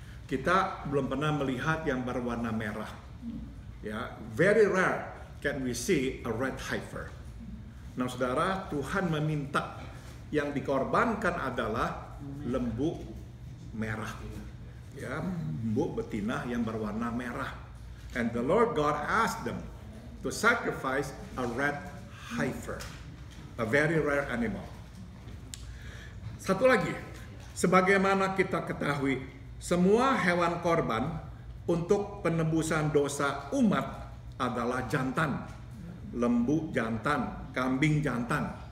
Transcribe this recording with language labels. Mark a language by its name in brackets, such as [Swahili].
[Indonesian] Kita belum pernah melihat yang berwarna merah. [English] Ya, very rare can we see a red heifer. [Indonesian] Nah, saudara, Tuhan meminta yang dikorbankan adalah lembu merah. Ya, lembu betina yang berwarna merah. [English] And the Lord God asked them to sacrifice a red heifer, a very rare animal. [Indonesian] Satu lagi, sebagaimana kita ketahui, semua hewan korban untuk penebusan dosa umat adalah jantan, lembu jantan, kambing jantan.